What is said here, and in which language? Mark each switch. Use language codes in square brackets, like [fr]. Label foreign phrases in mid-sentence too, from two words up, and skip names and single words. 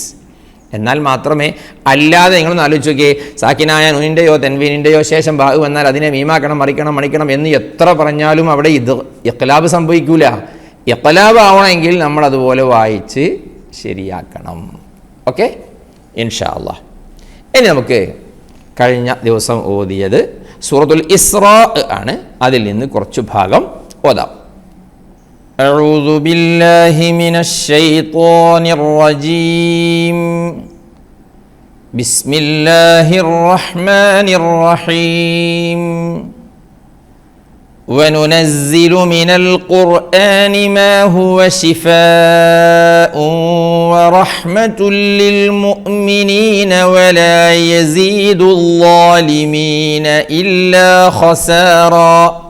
[ml] എന്നാൽ മാത്രമേ, അല്ലാതെ നിങ്ങളൊന്ന് ആലോചിച്ച് നോക്കിയേ, സാക്കിനായ നൂനിൻ്റെയോ തൻവീനിൻ്റെയോ ശേഷം ബാ വന്നാൽ അതിനെ മീമാക്കണം, മണിക്കണം എന്ന് എത്ര പറഞ്ഞാലും അവിടെ ഇത് ഇഖ്ലാബ് സംഭവിക്കൂല. ഇഖ്ലാബ് ആവണമെങ്കിൽ നമ്മൾ അതുപോലെ വായിച്ച് ശരിയാക്കണം. [ar] ഓക്കെ, إن شاء الله. [ml] ഇനി നമുക്ക് കഴിഞ്ഞ ദിവസം ഓതിയത് സൂറത്തുൽ ഇസ്റാ ആണ്. അതിൽ നിന്ന് കുറച്ച് ഭാഗം ഓതാം. [ar] أعوذ بالله من الشيطان الرجيم. بسم الله الرحمن الرحيم. وننزل من القرآن ما هو شفاء ورحمة للمؤمنين ولا يزيد الظالمين إلا خسارا.